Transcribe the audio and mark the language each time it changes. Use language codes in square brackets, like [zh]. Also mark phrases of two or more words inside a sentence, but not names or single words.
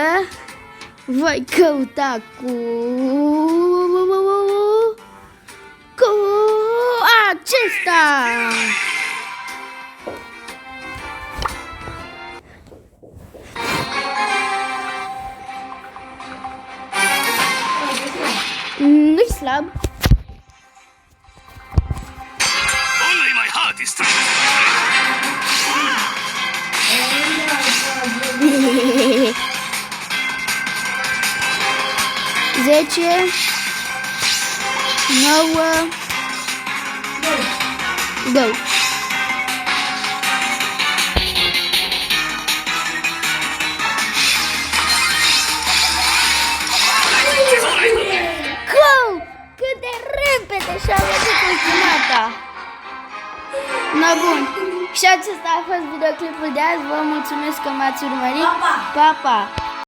[ro] Voi căuta cu acesta. Nu-i slab. [en] Only my heart is true. 10, 9, go! Go! [ro] Cât de repede și-a venit ultimata! Na bun! Și acesta a fost videoclipul de azi. Vă mulțumesc că m-ați urmărit. Pa, pa!